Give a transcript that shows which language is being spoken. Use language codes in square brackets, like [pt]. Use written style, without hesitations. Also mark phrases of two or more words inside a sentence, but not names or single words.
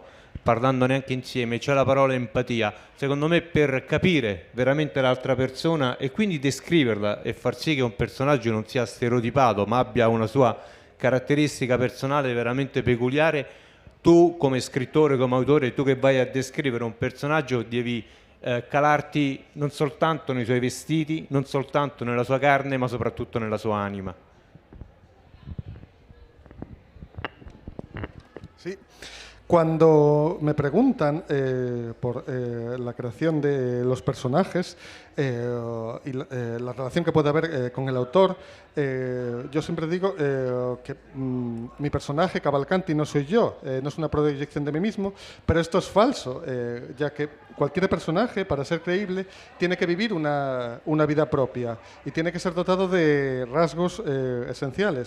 [it] Parlandone anche insieme, cioè la parola empatia. Secondo me, per capire veramente l'altra persona e quindi descriverla e far sì che un personaggio non sia stereotipato ma abbia una sua caratteristica personale veramente peculiare, tu come scrittore, come autore, tu che vai a descrivere un personaggio devi calarti non soltanto nei suoi vestiti, non soltanto nella sua carne, ma soprattutto nella sua anima. [es] Sí. Cuando me preguntan por la creación de los personajes y la relación que puede haber con el autor, yo siempre digo que mi personaje, Cavalcanti, no soy yo, no es una proyección de mí mismo, pero esto es falso, ya que cualquier personaje, para ser creíble, tiene que vivir una vida propia y tiene que ser dotado de rasgos esenciales.